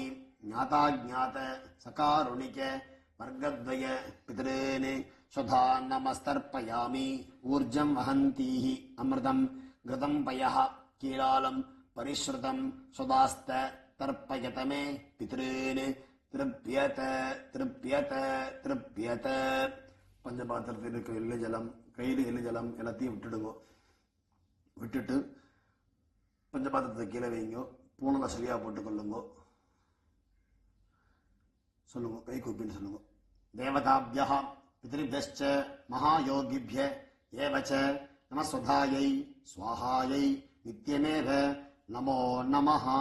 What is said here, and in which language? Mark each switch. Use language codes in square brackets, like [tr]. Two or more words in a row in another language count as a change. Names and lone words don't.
[sa] ज्ञाताज्ञात सकारुणिक वर्गद्वय पितॄन् स्वधा नमस्तर्पयामि. ऊर्जं वहन्तीः अमृतं घृतं पयः कीलालं परिश्रुतं स्वदास्त तर्पयत मे पितॄन्. तृप्यत तृप्यत तृप्यत. [ta] பஞ்சபாத்திரத்தில் இருக்க எள்ளு ஜலம், கையில் எள்ளு ஜலம் எல்லாத்தையும் விட்டுடுங்க. விட்டுட்டு பஞ்சபாத்திரத்தை கீழே வைங்க. பூனலை சரியா போட்டுக்கொள்ளுங்க. சொல்லுங்க, கை கூப்பின்னு சொல்லுங்க. [sa] देवताभ्यः पितृभ्यश्च महायोगिभ्य एवच्च नमस्वधायै स्वाहायै नित्यमेव नमो नमः.